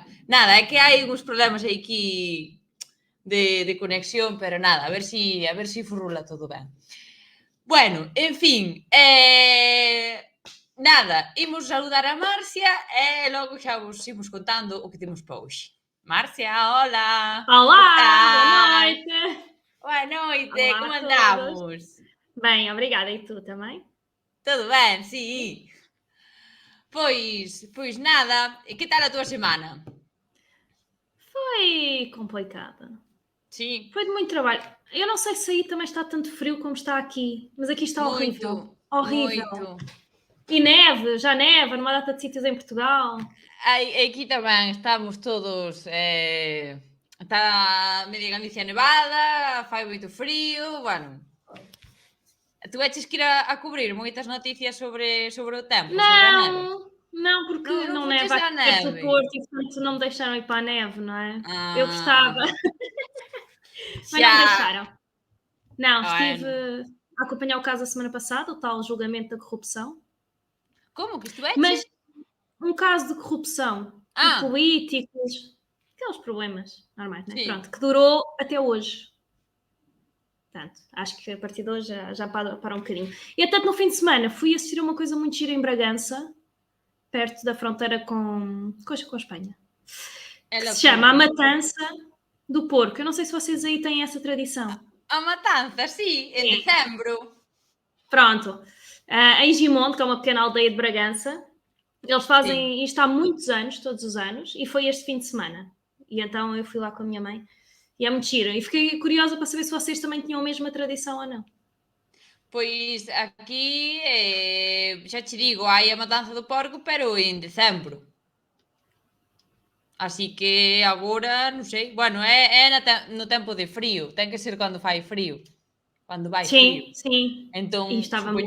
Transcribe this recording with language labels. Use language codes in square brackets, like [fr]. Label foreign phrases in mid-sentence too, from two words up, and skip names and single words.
[gl] Nada, é que hai uns problemas aquí de conexión, pero nada, a ver si furrula todo ben. Bueno, en fin, nada, imos saludar a Marcia e logo xa vos imos contando o que temos para hoxe. Marcia, hola! Que [pt] Olá, boa [gl] tal? [pt] noite. Boa noite, Olá [gl] como [pt] a todos. [gl] andamos? [pt] Bem, obrigada. E tu também? [gl] Todo ben, si. Pois nada, e que tal a túa semana? [pt] Foi complicada. [gl] Si, [pt] Foi de muito trabalho. Eu não sei se aí também está tanto frio como está aqui, mas aqui está [gl] moito, [pt] horrível. Horrível. [gl] moito. [pt] E neve, já neva numa data de sítios em Portugal. [gl] Aquí tamén estamos todos, está media Galicia nevada, fai moito frío, bueno. Tu eches que ir a cubrir moitas noticias sobre o tempo, sobre a neve? [pt] Não, porque [gl] Non [pt] não [gl] foches [pt] neva [gl] á [pt] aqui perto do [gl] neve? [pt] Porto e portanto não me deixaram ir para a neve, não é? Eu Ah, gostava, mas não me [gl] xa, [pt] deixaram. Não, estive [gl] bueno. [pt] a acompanhar o caso a semana passada, o tal julgamento da corrupção, [gl] Como que estuveches? [pt] mas um caso de corrupção de Ah, políticos, aqueles problemas normais, né? [gl] si. [pt] Pronto, que durou até hoje. Portanto, acho que a partir de hoje já para um bocadinho. E até no fim de semana fui assistir a uma coisa muito gira em Bragança, perto da fronteira com a Espanha, É que se chama A loucura. Matança do Porco. Eu não sei se vocês aí têm essa tradição. [gl] A matanza, si, en [pt] Sim. [gl] decembro. [pt] Pronto. Em Gimonde, que é uma pequena aldeia de Bragança, eles [gl] Si. [pt] fazem isto há muitos anos, todos os anos, e foi este fim de semana. E então eu fui lá com a minha mãe e é muito giro. E fiquei curiosa para saber se vocês também tinham a mesma tradição ou não. [gl] Pois aquí, xa che digo, hai a matanza do porco, pero en decembro. Así que agora, non sei, bueno, é no tempo de frío, ten que ser cando fai frío, cando vai frío. [pt] Sim, sim. [gl] Entón, [pt] E estava [gl] supoño